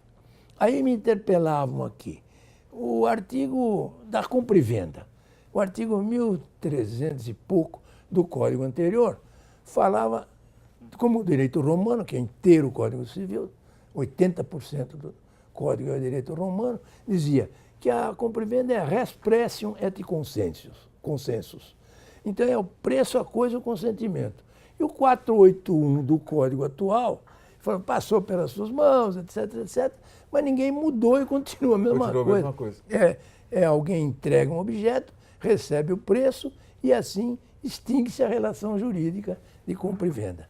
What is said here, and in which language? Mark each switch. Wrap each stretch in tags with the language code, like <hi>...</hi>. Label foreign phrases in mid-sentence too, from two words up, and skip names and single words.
<pt>Aí me interpelavam aqui, o artigo da compra e venda. O artigo 1300 e pouco do Código anterior falava, como o direito romano, que é inteiro o Código Civil, 80% do Código é direito romano, dizia que a compra e venda é</pt> <la>res precium et consensus.</la> <pt>Então é o preço, a coisa e o consentimento. E o 481 do Código atual passou pelas suas mãos, etc, etc, mas ninguém mudou e continua a mesma coisa. Alguém entrega um objeto, recebe o preço e assim extingue-se a relação jurídica de compra e venda.</pt>